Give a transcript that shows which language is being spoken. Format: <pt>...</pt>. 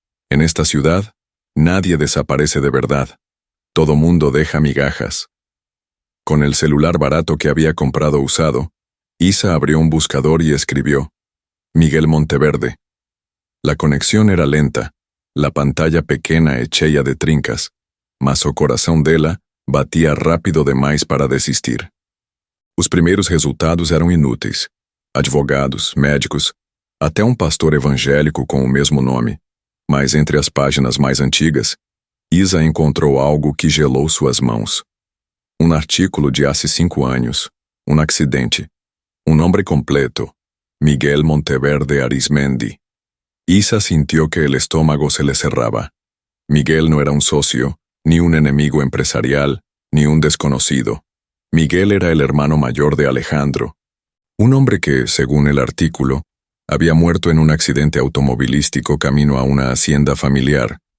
<es>En esta ciudad, nadie desaparece de verdad. Todo mundo deja migajas. Con el celular barato que había comprado usado, Isa abrió un buscador y escribió: Miguel Monteverde. La conexión era lenta, la pantalla pequeña hecha de trincas,</es> <pt>mas o coração dela batia rápido demais para desistir. Os primeiros resultados eram inúteis. Advogados, médicos, até um pastor evangélico com o mesmo nome. Mas entre as páginas mais antigas, Isa encontrou algo que gelou suas mãos. Um artículo de há 5 anos, um acidente. Um nome completo, Miguel Monteverde Arismendi.</pt> <es>Isa sintió que el estómago se le cerraba. Miguel no era un socio, ni un enemigo empresarial, ni un desconocido. Miguel era el hermano mayor de Alejandro, un hombre que, según el artículo, había muerto en un accidente automovilístico camino a una hacienda familiar.</es>